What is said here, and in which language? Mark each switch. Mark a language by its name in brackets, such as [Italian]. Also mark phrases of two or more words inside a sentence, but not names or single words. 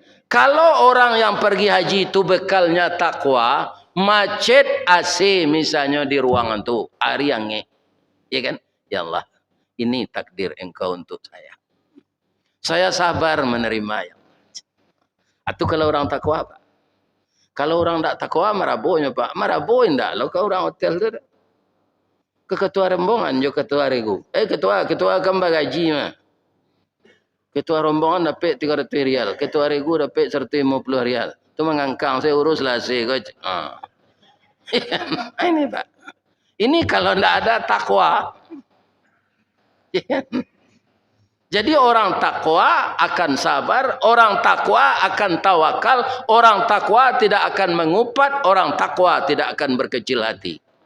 [Indonesian] Kalau orang yang pergi haji itu bekalnya takwa, macet AC misalnya di ruangan tu, hari yang ya kan? Ya Allah, ini takdir engkau untuk saya. Saya sabar menerima ya. Atau kalau orang takwa Pak. Kalau orang tak takwa marabonya Pak. Maraboin dah. Kalau kau orang hotel tu ke ketua rombongan jo ketua regu. [Minangkabau] Ketua kambang gaji mah. [Indonesian] Ketua rombongan dapat 300 rial. Ketua regu dapat 150 rial. Tu mengangkang saya uruslah saya. Ini Pak. Ini kalau tidak ada takwa. Jadi orang takwa akan sabar, orang takwa akan tawakal, orang takwa tidak akan mengupat, orang takwa tidak akan berkecil hati.